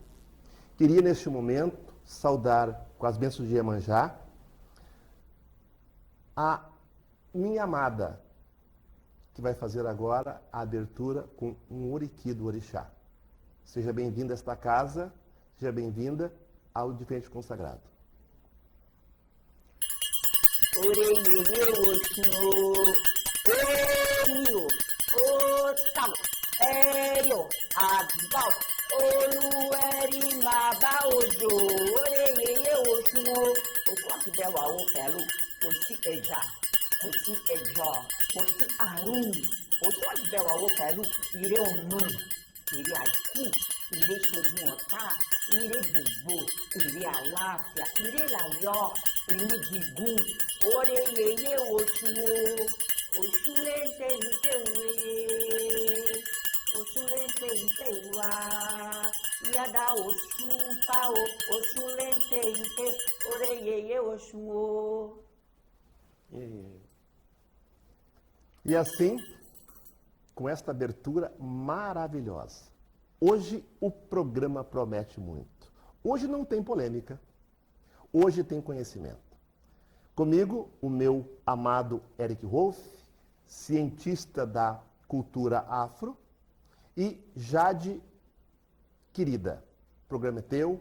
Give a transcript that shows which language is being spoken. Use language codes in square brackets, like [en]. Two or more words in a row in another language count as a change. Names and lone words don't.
[pt] Queria, neste momento, saudar com as bênçãos de Iemanjá a minha amada, que vai fazer agora a abertura com um oriqui do Orixá. Seja bem-vinda a esta casa, seja bem-vinda ao Diferente Consagrado. [yo] Oreyeye Oxinô, Omiô, Otal, Ério, Adbal, Olueri Maba Ojo, Oreyeye Oxinô, Okwaki Bewa Opelu, Osi Eja, Osi Ejo, Osi Arun, Okwaki Bewa Opelu, Ire Oman, Ire Aiku, Ire Shogun Ota, Ire Bubu, Ire Aláfia, Ire Layó, Ire Gigum, Oreyeye Oxinô, Oxulente Iteue, Oxulente Iteua, Iada Oxum Pao, Oxulente Ite, Oreyeye Oxinô. [pt] E assim, com esta abertura maravilhosa, hoje o programa promete muito. Hoje não tem polêmica, hoje tem conhecimento. Comigo, o meu amado Eric Wolff, cientista da cultura afro, e Jade, querida, o programa é teu.